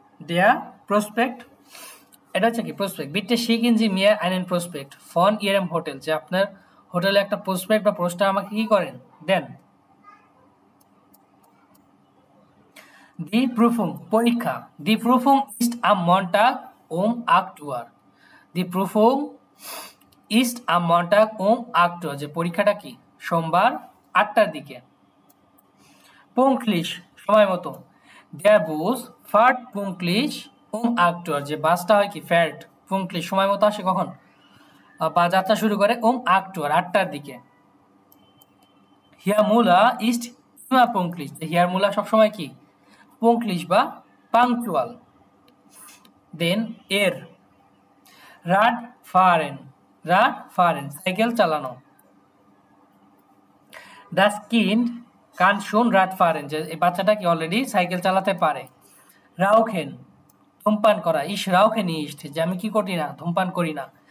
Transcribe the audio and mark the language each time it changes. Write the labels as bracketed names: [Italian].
[Bangla] Der Prospekt এটা হচ্ছে কি প্রসপেক্ট। [German] বিটে schicken Sie mir einen Prospekt von Ihrem Hotel, [Bangla] যে আপনার হোটেলে একটা প্রসপেক্ট বা পোস্টার আমাকে কি করেন, দেন। [German] Die Prüfung পরীক্ষা, Die Prüfung ist am Montag um 8 Uhr, Die Prüfung ist am Montag um 8 Uhr, [Bangla] যে পরীক্ষাটা কি সোমবার 8টার দিকে। Pünktlich সময় মতো, [German] Der Bus fährt pünktlich um 8 Uhr, [Bangla] যে বাসটা হয় কি fährt pünktlich সময় মতো আসে কখন, বা যাত্রা শুরু করে um 8 Uhr 8টার দিকে। [German] Herr Müller ist immer pünktlich, Herr Müller সবসময় কি pünktlich বা punctual। [Bangla] Then Radfahren সাইকেল চালানো। [German] Das Kind kann schon Radfahren, [Bangla] যে এই বাচ্চাটা কি অলরেডি সাইকেল চালাতে পারে। Rauchen ধূমপান করা, [German] ich rauche nicht, [Bangla] যে আমি কি করি না ধূমপান করি না।